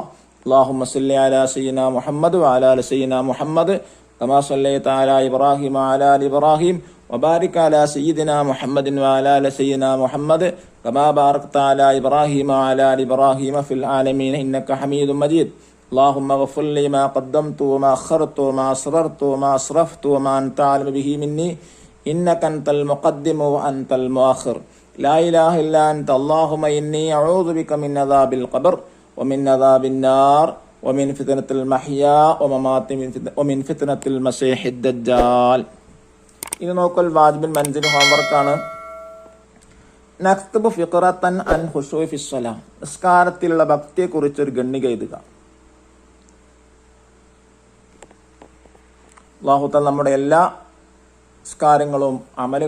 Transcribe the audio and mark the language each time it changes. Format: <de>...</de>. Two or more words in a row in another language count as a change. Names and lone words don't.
<ar>اللهم صل على سيدنا محمد وعلى آل سيدنا محمد كما صليت على إبراهيم وعلى آل إبراهيم وبارك على سيدنا محمد وعلى آل سيدنا محمد كما باركت على إبراهيم وعلى آل إبراهيم في العالمين إنك حميد مجيد. اللهم اغفر لي ما قدمت وما أخرت وما أسررت وما أسرفت وما أنت أعلم به مني إنك أنت المقدم وأنت المؤخر لا إله إلا أنت اللهم إني أعوذ بك من عذاب القبر ومن عذاب النار ومن فتنة المحيا وممات ومن فتنة المسيح الدجال.</ar> <ml>ഇത് നോക്കൽ</ml> <ar>واجب المنزل</ar> <ml>ഹോംവർക്കാണ്.</ml> <ar>نكتب فقرة عن خشوع في الصلاة,</ar> <ml>നിസ്കാരത്തിലുള്ള ഭക്തിയെക്കുറിച്ച് ഒരു ഖണ്ഡിക എഴുതുക.</ml> <ar>الله تعالى</ar> <ml>നമ്മുടെ എല്ലാ നിസ്കാരങ്ങളും അമലുകളും സ്വീകരിക്കട്ടെ.</ml>